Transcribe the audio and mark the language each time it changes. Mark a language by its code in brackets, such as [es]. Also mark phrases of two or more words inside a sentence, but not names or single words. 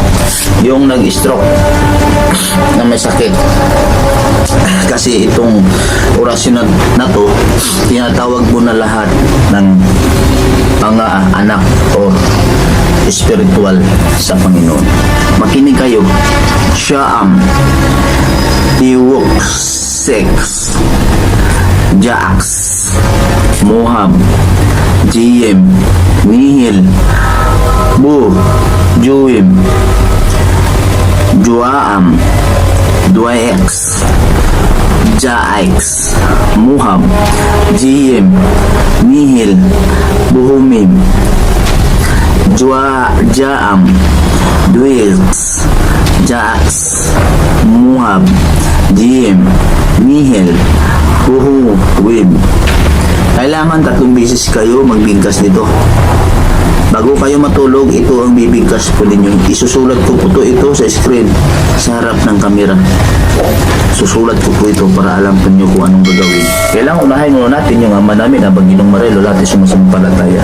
[tl] Yung nag-stroke na may sakit. Kasi itong orasyon na to, tinatawag mo na lahat ng mga anak o spiritual sa Panginoon. Makinig kayo. Siya Tiwok, Sex, Jax, Mohab, GM, Nihil, Bu, Juim, Juaam, Duax, Jaix, Muhab, GM, Nihil, Buhumim, Jaam, Duax, Jax, Muhab, GM, Nihel, Huhu, Wib. Kailangan 3 beses kayo magbigkas nito. Bago kayo matulog, ito ang bibigkas po ninyo. Isusulat ko po ito sa screen, sa harap ng kamera. Susulat ko po ito para alam po nyo kung anong gagawin. Kailangan unahin muna natin yung ama namin, ang Ginong Marelo, lahat ay sumasampalataya.